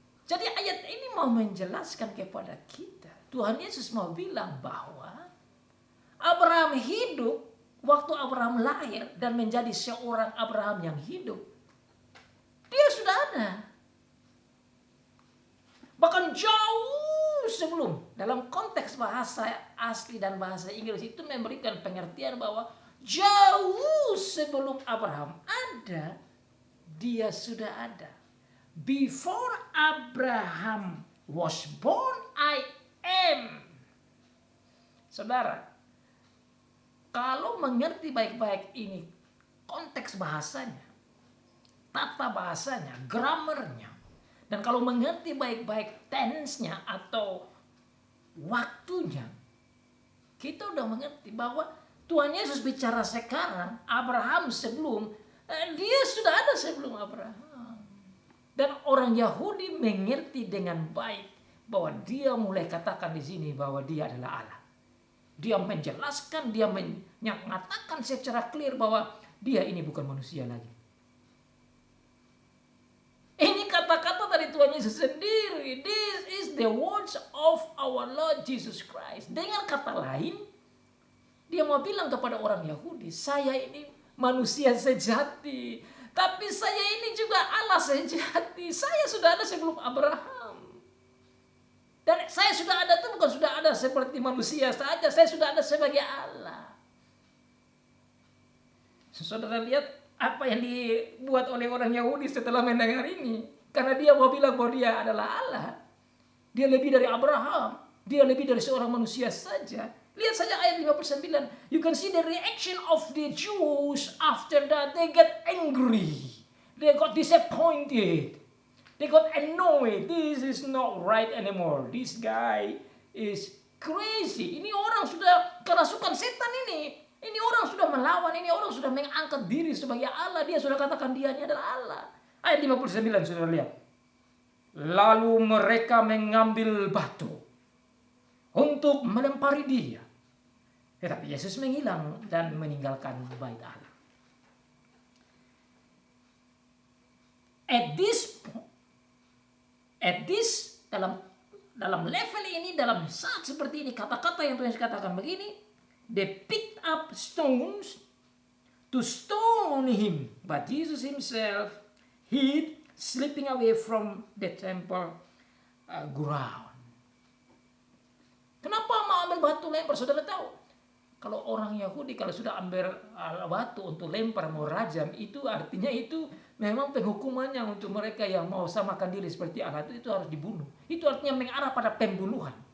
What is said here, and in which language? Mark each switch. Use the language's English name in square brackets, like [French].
[Indonesian] Jadi ayat ini mau menjelaskan kepada kita, Tuhan Yesus mau bilang bahwa Abraham hidup waktu Abraham lahir dan menjadi seorang Abraham yang hidup. Dia sudah ada. Bahkan jauh sebelum, dalam konteks bahasa asli dan bahasa Inggris itu memberikan pengertian bahwa jauh sebelum Abraham ada, dia sudah ada. [English] Before Abraham was born, I am. [Indonesian] Saudara, kalau mengerti baik-baik ini konteks bahasanya, tata bahasanya, grammarnya, dan kalau mengerti baik-baik tense-nya atau waktunya, kita udah mengerti bahwa Tuhan Yesus bicara sekarang, Abraham sebelum, dia sudah ada sebelum Abraham. Dan orang Yahudi mengerti dengan baik bahwa dia mulai katakan di sini bahwa dia adalah Allah. Dia menjelaskan, dia menyatakan secara clear bahwa dia ini bukan manusia lagi. Ini kata-kata dari Tuhan Yesus sendiri. [English] This is the words of our Lord Jesus Christ. [Indonesian] Dengan kata lain, dia mau bilang kepada orang Yahudi, saya ini manusia sejati. Tapi saya ini juga Allah sejati. Saya sudah ada sebelum Abraham. Dan saya sudah ada itu bukan sudah ada seperti manusia saja. Saya sudah ada sebagai Allah. Saudara lihat apa yang dibuat oleh orang Yahudi setelah mendengar ini. Karena dia mau bilang bahwa dia adalah Allah. Dia lebih dari Abraham. Dia lebih dari seorang manusia saja. Lihat saja ayat 59. [English] You can see the reaction of the Jews after that. They get angry. They got disappointed. They got annoyed. This is not right anymore. This guy is crazy. [Indonesian] Ini orang sudah kerasukan setan ini. Ini orang sudah melawan, ini orang sudah mengangkat diri sebagai Allah. Dia sudah katakan dia ini adalah Allah. Ayat 59 sudah lihat. Lalu mereka mengambil batu untuk melempari dia. Tetapi Yesus menghilang dan meninggalkan bait Allah. [English] At this [Indonesian] dalam level ini, dalam saat seperti ini, kata-kata yang Tuhan katakan begini. [English] They picked up stones to stone him. But Jesus himself hid, slipping away from the temple ground. [Indonesian] Kenapa mau ambil batu lempar? Saudara tahu? Kalau orang Yahudi kalau sudah ambil batu untuk lempar, mau rajam, itu artinya itu memang penghukumannya untuk mereka yang mau samakan diri seperti Allah itu harus dibunuh. Itu artinya mengarah pada pembunuhan.